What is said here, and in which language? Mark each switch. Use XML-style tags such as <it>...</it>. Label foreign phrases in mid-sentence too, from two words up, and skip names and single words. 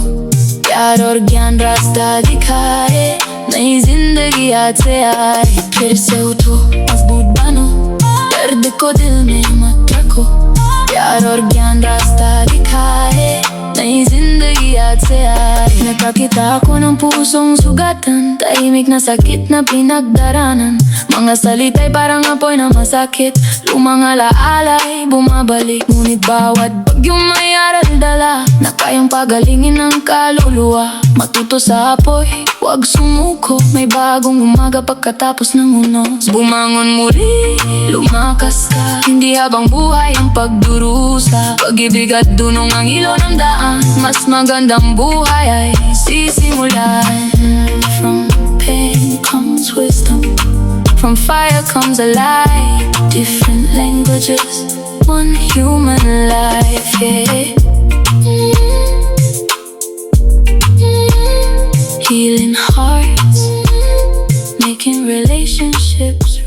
<hi>प्यार और ज्ञान रास्ता दिखाए, नई जिंदगी आज से आए। फिर से उठो मजबूत बनो, दर्द को दिल में मत रखो। प्यार और ज्ञान रास्ता दिखाए, नई जिंदगी आज से आए.</hi> <tl>Nakakita ko ng pusong sugatan, tahimik na sakit na pinagdaranan. Mga salita'y parang apoy na masakit, lumang alaala'y bumabalik. Ngunit bawat bagyong may aral dala, na kayang pagalingin ng kaluluwa. Matuto sa apoy, huwag sumuko, may bagong umaga pagkatapos ng unos. Bumangon muli, lumakas ka, hindi habang buhay ang pagdurusa. Pag-ibig at dunong ang ilo ng daan, mas magandang buhay ay sisimulan.</tl> <en>From pain comes wisdom, from fire comes a light. Different languages, one human life, yeah. Healing hearts, making relationships</en>